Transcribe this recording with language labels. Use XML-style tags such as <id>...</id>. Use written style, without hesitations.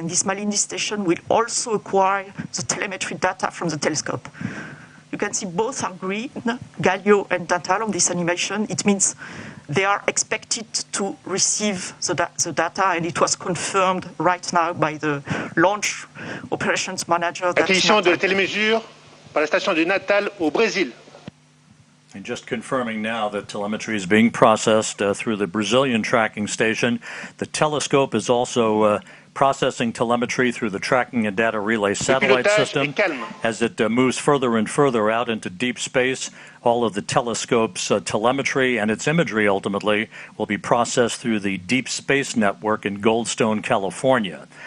<en>And this Malindi station will also acquire the telemetry data from the telescope. You can see both are green, Galileo and Natal on this animation. It means they are expected to receive the data, and it was confirmed right now by the launch operations manager.</en> <fr>Acquisition de télémesure par la station de Natal au Brésil.</fr> <en>And just confirming now that telemetry is being processed through the Brazilian tracking station. The telescope is also processing telemetry through the tracking and data relay satellite system. As it moves further and further out into deep space, all of the telescope's telemetry and its imagery ultimately will be processed through the Deep Space Network in Goldstone, California.</en>